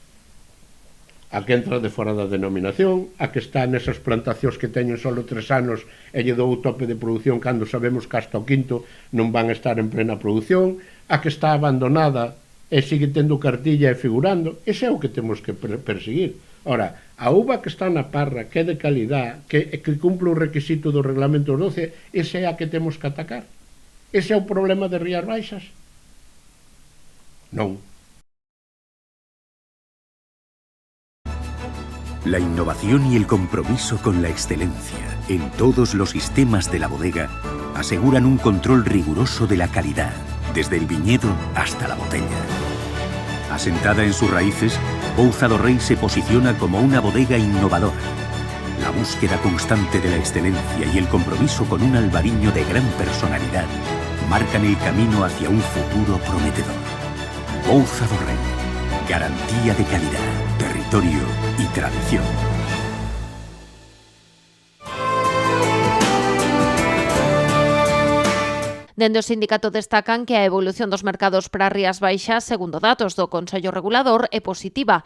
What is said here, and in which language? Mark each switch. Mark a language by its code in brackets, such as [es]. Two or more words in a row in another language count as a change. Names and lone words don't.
[gl] A que entra de fora da denominación, a que está nesas plantacións que teñen só 3 anos e lle dou o tope de produción cando sabemos que hasta o quinto non van a estar en plena produción, a que está abandonada e sigue tendo cartilla e figurando. Ese é o que temos que perseguir. Ora, a uva que está na parra, que é de calidad, que cumple o requisito do reglamento 12, esa é a que temos que atacar. Ese é o problema de Rías Baixas? Non. [es] La innovación y el compromiso con la excelencia en todos los sistemas de la bodega aseguran un control riguroso de la calidad, desde el viñedo hasta la botella. Asentada en sus raíces, Pouza do Rei se posiciona como una bodega innovadora. La búsqueda constante de la excelencia y el compromiso con un albariño de gran personalidad marcan el camino hacia un futuro prometedor. Pouza do Rei, garantía de calidad, territorio y tradición. [gl] Dende o sindicato destacan que a evolución dos mercados para Rías Baixas, segundo datos do Consello Regulador, é positiva.